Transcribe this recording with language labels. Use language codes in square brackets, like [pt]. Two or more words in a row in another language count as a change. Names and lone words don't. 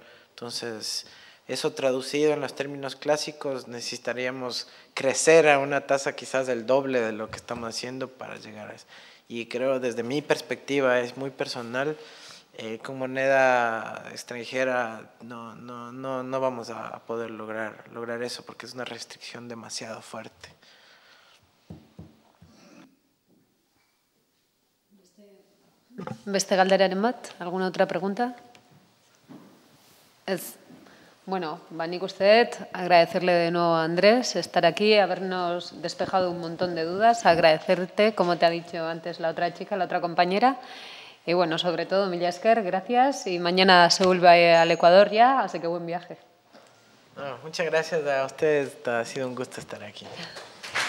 [es] Entonces, eso traducido en los términos clásicos, necesitaríamos crecer a una tasa quizás del doble de lo que estamos haciendo para llegar a eso. Y creo, desde mi perspectiva, es muy personal, con moneda extranjera no vamos a poder lograr eso, porque es una restricción demasiado fuerte. [eu] Beste galderaren bat, [es] alguna otra pregunta? Bueno, [eu] nik uste dut [es] agradecerle de nuevo a Andrés estar aquí, habernos despejado un montón de dudas, agradecerte, como te ha dicho antes la otra chica, la otra compañera, y bueno, sobre todo, [eu] mila esker, [es] gracias, y mañana se vuelve al Ecuador ya, así que buen viaje. Muchas gracias a ustedes, ha sido un gusto estar aquí.